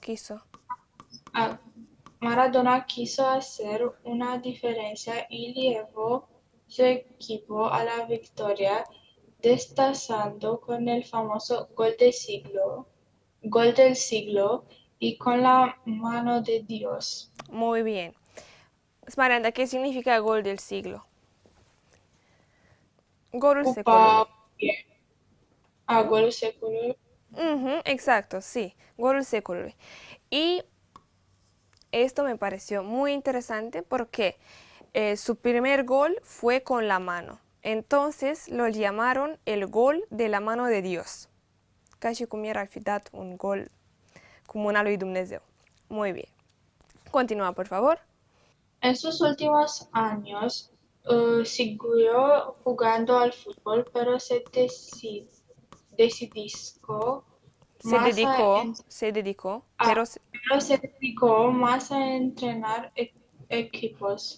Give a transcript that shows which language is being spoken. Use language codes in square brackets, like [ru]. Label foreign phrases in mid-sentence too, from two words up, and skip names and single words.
[es] Ah, Maradona quiso hacer una diferencia y llevó su equipo a la victoria, destazando con el famoso gol del siglo y con la mano de Dios. Muy bien. Smaranda, ¿qué significa gol del siglo? [ro] Golul Cupa, secolului. Gol secolo. [es] Ujú, exacto, sí, [ro] golul secolului. [es] Y esto me pareció muy interesante porque su primer gol fue con la mano. Entonces lo llamaron el gol de la mano de Dios. [ro] Ca și cum era ar fi dat un gol cu mâna lui Dumnezeu. [es] Muy bien. Continúa, por favor. En sus últimos años siguió jugando al fútbol, pero decidisco más Se dedicó, a- pero se dedicó más a entrenar equipos.